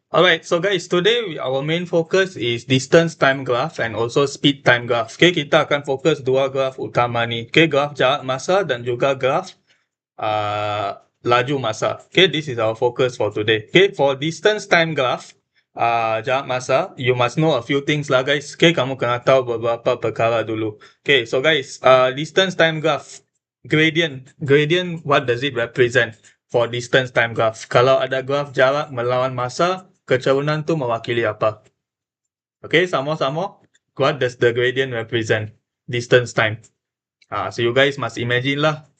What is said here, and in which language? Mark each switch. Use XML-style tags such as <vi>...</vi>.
<en>Alright, so guys, today our main focus is distance time graph and also speed time graph.</en> <ms>Okay, kita akan fokus dua graph utama ni. Okay, graph jarak masa dan juga graph laju masa.</ms> <en>Okay, this is our focus for today. Okay, for distance time graph, jarak masa, you must know a few things lah guys.</en> <ms>Okay, kamu kena tahu beberapa perkara dulu.</ms> <en>Okay, so guys, distance time graph, gradient, what does it represent? For distance time graph.</en> <ms>Kalau ada graf jarak melawan masa, kecerunan tu mewakili apa? Okay, sama-sama.</ms> <en>What does the gradient represent? Distance time. So you guys must imagine lah.</en>